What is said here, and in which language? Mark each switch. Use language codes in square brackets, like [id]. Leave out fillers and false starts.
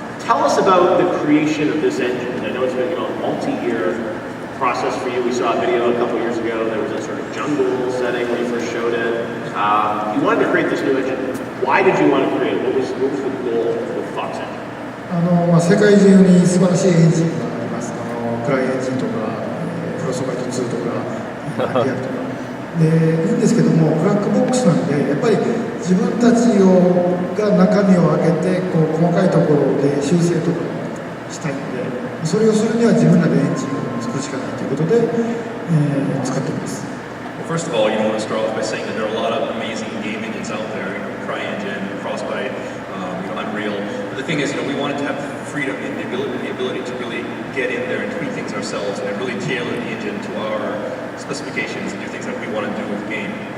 [en] Tell us about the creation of this engine. I know it's been a multi-year process for you. We saw a video a couple years ago. There was a sort of jungle setting when you first showed it. You wanted to create this new engine. Why did you want to create it? What was the goal with Fox Engine? [ja] 世界中に素晴らしいエンジンがあります。クライエンジンとか、フロストバイト2とか、リアルとか。で、いいんですけども、ブラックボックスなんで、やっぱり自分たちが中身を開けて、細かいところで修正とかしたいんで、それをするには自分らでエンジンを作るしかないということで、使っています。 [en] Well, first of all, I want to start off by saying that there are a lot of amazing game engines out there. CryEngine, Frostbite, Unreal. But the thing is, we wanted to have freedom and the ability to really get in there and tweak things ourselves and really tailor the engine to our specifications and do things that we want to do with the game.